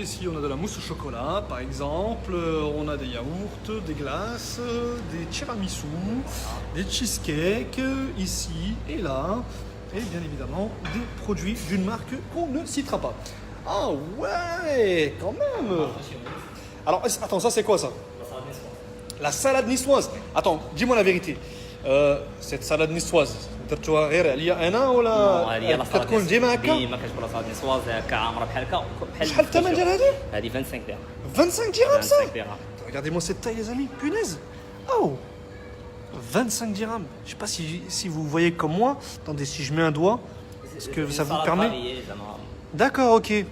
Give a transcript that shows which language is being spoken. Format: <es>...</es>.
<fr>Ici, on a de la mousse au chocolat, par exemple. On a des yaourts, des glaces, des tiramisu, des cheesecakes, ici et là. Et bien évidemment, des produits d'une marque qu'on ne citera pas. Ah ouais, quand même. Alors, attends, ça c'est quoi ça? La salade niçoise. Attends, dis-moi la vérité. Cette salade niçoise,</fr> <ar>درتوها غير عليا انا ولا كتكون ديما هكا؟ ديما كتكون صاد نيسواز هكا عامره بحال هكا. شحال الثمن ديال هذه؟ هذه 25 درهم.</ar> <fr>25 dirhams ça?</fr> <ar>25 درهم.</ar> <fr>Regardez-moi cette taille les amis, punaise. Oh, 25 dirhams. Je sais pas si vous voyez comme moi. Attendez, si je mets un doigt, est-ce que ça vous permet? D'accord, ok.</fr>